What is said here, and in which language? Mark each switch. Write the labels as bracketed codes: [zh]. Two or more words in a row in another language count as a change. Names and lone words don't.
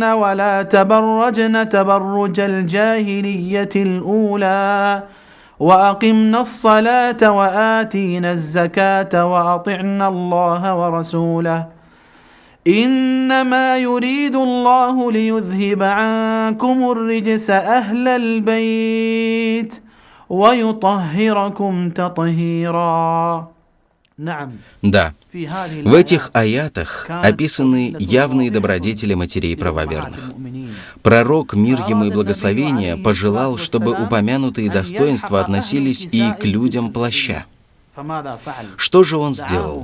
[ar] ولا تبرجن تبرج الجاهلية الأولى وأقمنا الصلاة وآتينا الزكاة وأطعنا الله ورسوله إنما يريد الله ليذهب عنكم الرجس أهل البيت ويطهركم تطهيرا. [ru] Да, в этих аятах описаны явные добродетели матерей правоверных. Пророк, мир ему и благословение, пожелал, чтобы упомянутые достоинства относились и к людям плаща. Что же он сделал?